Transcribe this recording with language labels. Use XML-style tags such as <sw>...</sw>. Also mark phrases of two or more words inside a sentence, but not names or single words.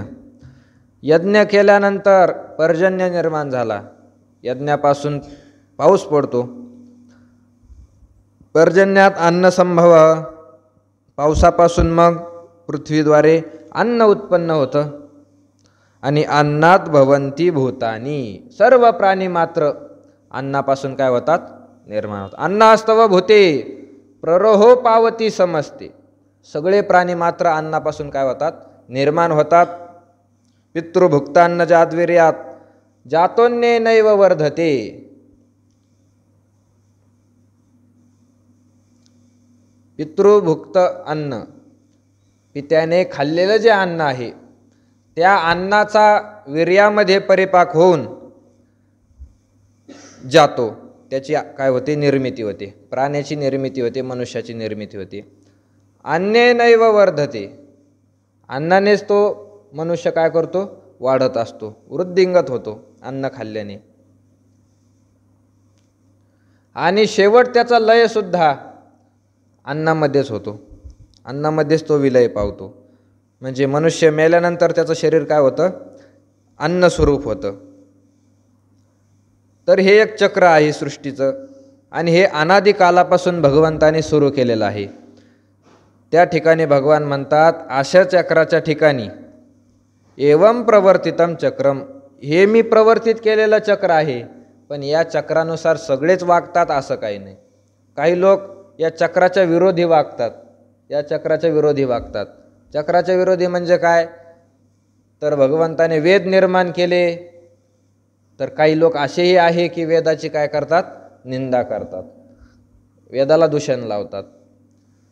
<mr>यज्ञ केल्यानंतर पर्जन्य निर्माण झाला। यज्ञापासून पाऊस पडतो।</mr> <sa>पर्जन्यात अन्न संभव</sa> <mr>पावसापासून मग पृथ्वीद्वारे अन्न उत्पन्न होतं। आणि</mr> <sa>अन्नात भवन्ति भूतानि</sa> <mr>सर्व प्राणी मात्र अन्नापासून काय होतात निर्माण होतात। अन्नास्तव भूते प्ररोहो पावती समजते। सगळे प्राणी मात्र अन्नापासून काय होतात निर्माण होतात।</mr> <sa>पितृभुक्तान्न जाद्वीर्यात जातोन्ये नैव वर्धते।</sa> <mr>पितृभुक्त अन्न पित्याने खाल्लेलं जे अन्न आहे त्या अन्नाचा वीर्यामध्ये परिपाक होऊन जातो। त्याची काय होते निर्मिती होते। प्राण्याची निर्मिती होते मनुष्याची निर्मिती होते।</mr> <sa>अन्नेनैव वर्धते</sa> <mr>अन्नानेच तो मनुष्य काय करतो वाढत असतो वृद्धिंगत होतो अन्न खाल्ल्याने। आणि शेवट त्याचा लय सुद्धा अन्नामध्येच होतो। अन्नामध्येच तो विलय पावतो। म्हणजे मनुष्य मेल्यानंतर त्याचं शरीर काय होतं अन्न स्वरूप होतं। तर हे एक चक्र आहे सृष्टीचं आणि हे अनादी कालापासून भगवंताने सुरू केलेलं आहे। त्या ठिकाणी भगवान म्हणतात अशा चक्राच्या ठिकाणी</mr> <sa>एवं प्रवर्तितम चक्रम</sa> <mr>हे मी प्रवर्तित केलेलं चक्र आहे। पण या चक्रानुसार सगळेच वागतात असं काही नाही। काही लोक या चक्राच्या विरोधी वागतात। या चक्राच्या विरोधी वागतात। चक्राच्या विरोधी म्हणजे काय तर भगवंताने वेद निर्माण केले तर काही लोक असेही आहे की वेदाची काय करतात निंदा करतात, वेदाला दूषण लावतात।</mr>